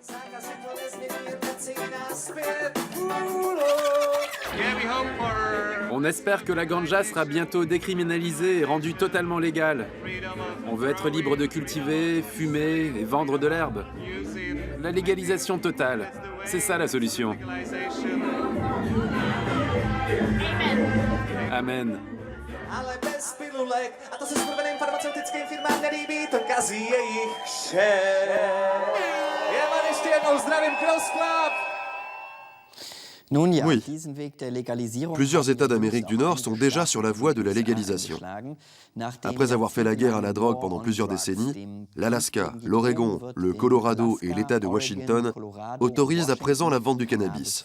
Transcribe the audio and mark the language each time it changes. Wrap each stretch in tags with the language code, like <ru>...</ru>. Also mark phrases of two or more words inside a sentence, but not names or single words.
<fr>On espère que la ganja sera bientôt décriminalisée et rendue totalement légale. On veut être libre de cultiver, fumer et vendre de l'herbe. La légalisation totale, c'est ça la solution. Amen.</fr> <cs>Ale bez pilulek, a to se skurveným farmaceutickým firmám nelíbí, to kazí jejich šéf. Já vám ještě jednou zdravím Cross Club.</cs> <fr>Oui. Plusieurs États d'Amérique du Nord sont déjà sur la voie de la légalisation. Après avoir fait la guerre à la drogue pendant plusieurs décennies, l'Alaska, l'Oregon, le Colorado et l'État de Washington autorisent à présent la vente du cannabis.</fr>